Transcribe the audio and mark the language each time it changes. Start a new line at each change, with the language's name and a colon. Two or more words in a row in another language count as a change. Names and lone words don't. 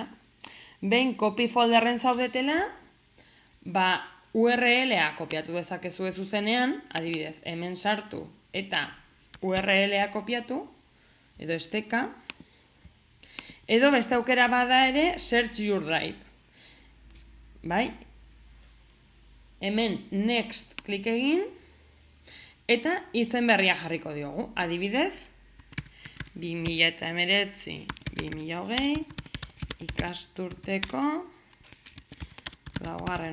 Basque: Behin
English: copy folderren
Basque: zaudetela, URL-a kopiatu dezakezue zuzenean, adibidez, hemen sartu eta URL-a kopiatu, edo esteka, edo beste aukera bada ere
English: search your drive.
Basque: Bai? Hemen next klik egin, eta izen berria jarriko diogu. Adibidez, 2019-2020 ikasturteko 4.